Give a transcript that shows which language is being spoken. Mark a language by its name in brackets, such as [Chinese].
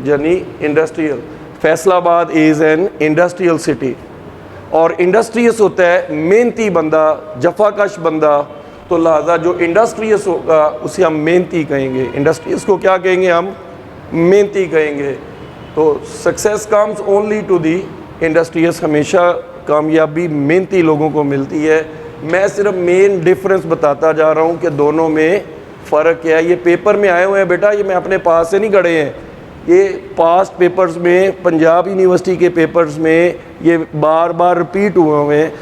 [Urdu] یعنی [English] Industrial. Faisalabad is an industrial city. [Urdu] اور انڈسٹریس ہوتا ہے محنتی بندہ، جفا کش بندہ. تو لہٰذا جو انڈسٹریس ہوگا اسے ہم محنتی کہیں گے. انڈسٹریس کو کیا کہیں گے؟ ہم محنتی کہیں گے. [English] تو success comes only to the industrious. [Urdu] ہمیشہ کامیابی محنتی لوگوں کو ملتی ہے. میں صرف مین ڈفرینس بتاتا جا رہا ہوں کہ دونوں میں فرق کیا ہے. یہ پیپر میں آئے ہوئے ہیں بیٹا، یہ میں اپنے پاس سے نہیں گھڑے ہیں. یہ پاسٹ پیپرز میں، پنجاب یونیورسٹی کے پیپرز میں یہ بار بار رپیٹ ہوئے ہیں.